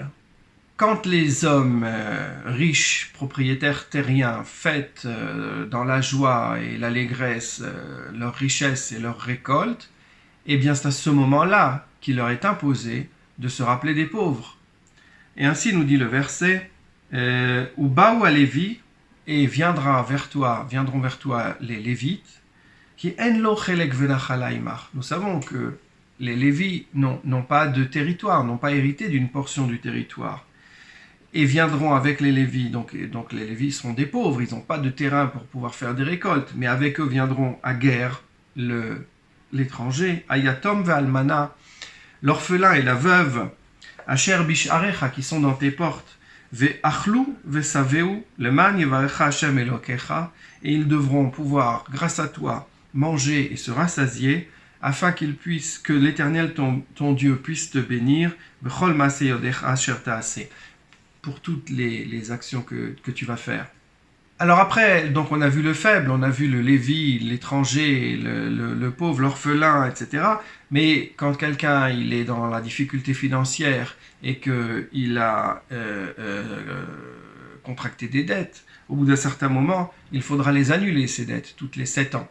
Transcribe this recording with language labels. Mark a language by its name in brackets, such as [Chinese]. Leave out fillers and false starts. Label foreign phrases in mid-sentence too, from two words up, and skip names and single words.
[French] Quand les hommes riches, propriétaires terriens, fêtent dans la joie et l'allégresse leur richesse et leur récolte, eh bien c'est à ce moment-là qu'il leur est imposé de se rappeler des pauvres. Et ainsi nous dit le verset, [Hebrew] Ubaou à Lévi, [French] et viendront vers toi les Lévites, [Hebrew] qui en lo chelek venachala imach. [French] Nous savons que les Lévis n'ont pas de territoire, n'ont pas hérité d'une portion du territoire. Et viendront avec les Lévis, donc les Lévis seront des pauvres, ils n'ont pas de terrain pour pouvoir faire des récoltes, mais avec eux viendront à guerre l'étranger, [Hebrew] Ayatom ve'almana, [French] l'orphelin et la veuve, [Hebrew] Asher bisharecha, [French] qui sont dans tes portes, [Hebrew] ve'achlu ve'saveu, leman yevarecha Hashem elokecha, [French] et ils devront pouvoir, grâce à toi, manger et se rassasier, afin que l'Éternel, ton Dieu, puisse te bénir, [Hebrew] b'chol ma'aseh yodecha asher ta'aseh, [French] pour toutes les actions que tu vas faire. Alors après, donc on a vu le faible, on a vu le Lévi, l'étranger, le pauvre, l'orphelin, etc. Mais quand quelqu'un il est dans la difficulté financière et qu'il a contracté des dettes, au bout d'un certain moment, il faudra les annuler, ces dettes, toutes les 7 ans.